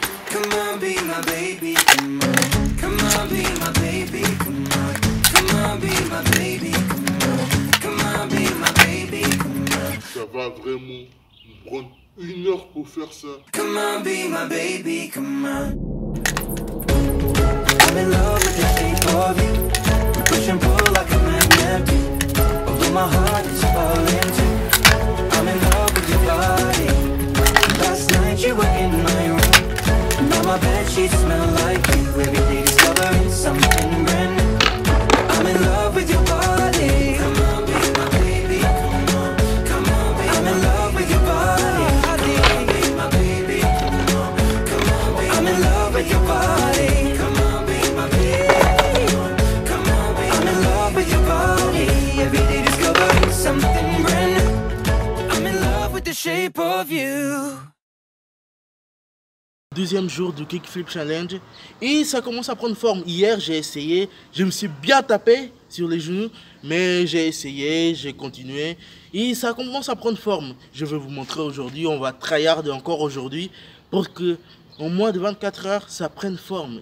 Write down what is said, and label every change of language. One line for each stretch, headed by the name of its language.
English: Come on, be my baby, come on. Come on, be my baby, come on. Come on, be my baby, come on. Come on, be my baby, come on.
French: Ça va vraiment me prendre une heure pour faire ça.
English: Come on, be my baby, come on. I'm in love with the shape of you. We push and pull like a magnet do. Although my heart is falling too. I'm in love with your body. Last night you were in my room. Now my bed sheets smell like you. Every day discovering something brand new. I'm in love with your body. Come on, be my baby. Come on, baby. I'm in love with your body. Come on, be my baby. Come on, baby. I'm in love with your body. Come on, be my baby. Come on, baby. I'm in love with your body. Every day discovering something brand new. I'm in love with the shape of you.
French: Deuxième jour du Kickflip Challenge et ça commence à prendre forme. Hier j'ai essayé, je me suis bien tapé sur les genoux, mais j'ai essayé, j'ai continué et ça commence à prendre forme. Je vais vous montrer aujourd'hui, on va tryhard encore aujourd'hui pour que en moins de 24 heures ça prenne forme.